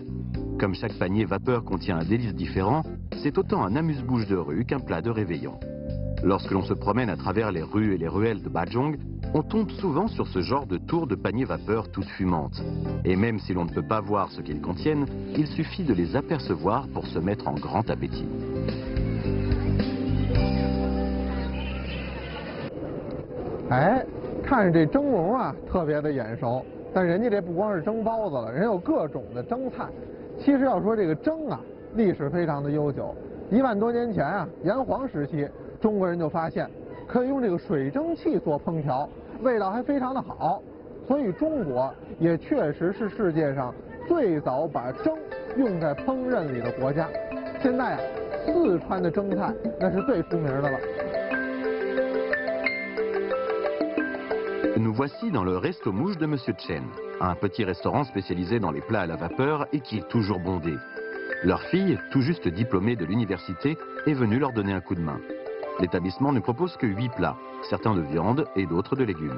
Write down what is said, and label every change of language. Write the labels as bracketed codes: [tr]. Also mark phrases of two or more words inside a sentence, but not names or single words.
[fr] Comme chaque panier vapeur contient un délice différent, c'est autant un amuse-bouche de rue qu'un plat de réveillon. Lorsque l'on se promène à travers les rues et les ruelles de Bajong, on tombe souvent sur ce genre de tours de paniers vapeur toutes fumantes. Et même si l'on ne peut pas voir ce qu'ils contiennent, il suffit de les apercevoir pour se mettre en grand appétit. [zh] 哎，看着这蒸笼啊，特别的眼熟。但人家这不光是蒸包子了，人有各种的蒸菜。其实要说这个蒸啊，历史非常的悠久。1万多年前啊，炎黄时期，中国人就发现可以用这个水蒸气做烹调，味道还非常的好。所以中国也确实是世界上最早把蒸用在烹饪里的国家。现在啊，四川的蒸菜那是最出名的了。 [fr] Nous voici dans le resto-mouche de Monsieur Chen, un petit restaurant spécialisé dans les plats à la vapeur et qui est toujours bondé. Leur fille, tout juste diplômée de l'université, est venue leur donner un coup de main. L'établissement ne propose que 8 plats, certains de viande et d'autres de légumes.